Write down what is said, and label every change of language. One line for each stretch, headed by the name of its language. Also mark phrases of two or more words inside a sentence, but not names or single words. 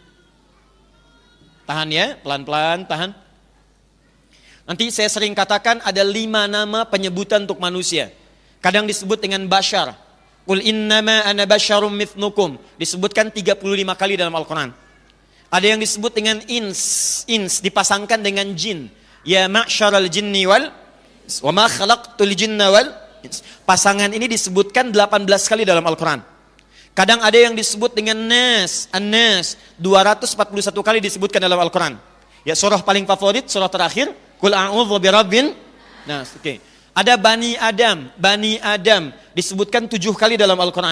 Indonesian: Tahan ya, pelan-pelan, tahan. Nanti saya sering katakan ada 5 nama penyebutan untuk manusia. Kadang disebut dengan bashar.
Arabic: قل إنما أنا بشر مثلكم.
Indonesian: Disebutkan 35 kali dalam Al-Quran. Ada yang disebut dengan ins dipasangkan dengan jin.
Arabic: يا معشر الجن وال وما خلقت الجن والإنس.
Indonesian: Pasangan ini disebutkan 18 kali dalam Al-Quran. Kadang ada yang disebut dengan nas, an-nas, 241 kali disebutkan dalam Al-Quran. Ya, surah paling favorit, surah terakhir,
Arabic: قل أعوذ برب الناس.
Indonesian: Oke. Ada Bani Adam disebutkan 7 kali dalam Al-Quran.